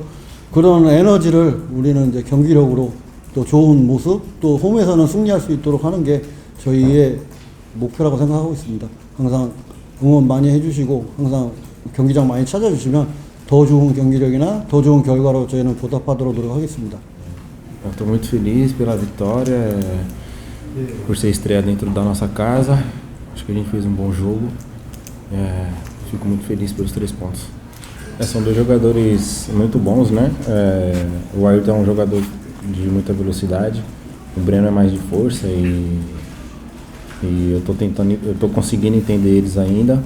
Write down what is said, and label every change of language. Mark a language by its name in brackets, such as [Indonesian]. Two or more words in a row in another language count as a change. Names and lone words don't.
[Korean] 그런 에너지를 우리는 이제 경기력으로 또 좋은 모습, 또 홈에서는 승리할 수 있도록 하는 게 저희의 목표라고 생각하고 있습니다. 항상 응원 많이 해주시고 항상 경기장 많이 찾아주시면 더 좋은 경기력이나 더 좋은 결과로 저희는 보답하도록 노력하겠습니다. [Portuguese] Estou muito feliz pela vitória, por ser estreia dentro da nossa casa. Acho que a gente fez um bom jogo. Fico muito feliz pelos 3 pontos. São 2 jogadores muito bons, né? O Ayrton é um jogador de muita velocidade, o Breno é mais de força e eu tô conseguindo entender eles ainda.